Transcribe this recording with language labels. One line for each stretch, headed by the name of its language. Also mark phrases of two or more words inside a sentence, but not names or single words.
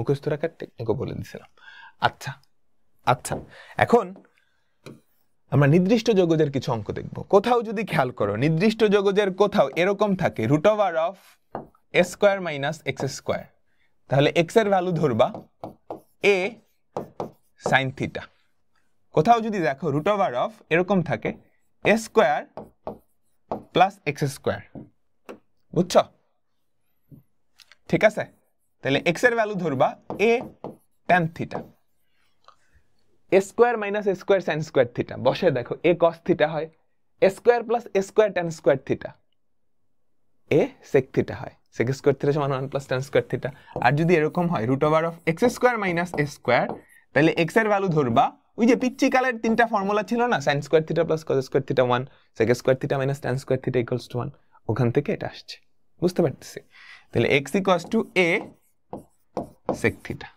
Bangla: আচ্ছা এখন আমরা নির্দিষ্ট যোগজের কিছু অঙ্ক দেখব কোথাও যদি খেয়াল করো নির্দিষ্ট যোগজের কোথাও এরকম থাকে √a² - x², তাহলে x এর ভ্যালু ধরবা a sin θ, কোথাও যদি দেখো এরকম থাকে a² + x², বুঝছো ঠিক আছে তাহলে x এর ভ্যালু ধরবা a tan θ, a² - a² sin² θ বসে দেখো a cos θ হয় a² + a² tan² θ, a sec θ হয় sec² θ = 1 + tan² θ, আর যদি এরকম হয় √x² - a², তাহলে x এর ভ্যালু ধরবা ওই যে পিচ্চি কালের তিনটা ফর্মুলা ছিল না sin² θ + cos² θ 1 sec² θ - tan² θ = 1, ওখান থেকে এটা আসছে বুঝতে পারতেছি তাহলে x = a sec θ,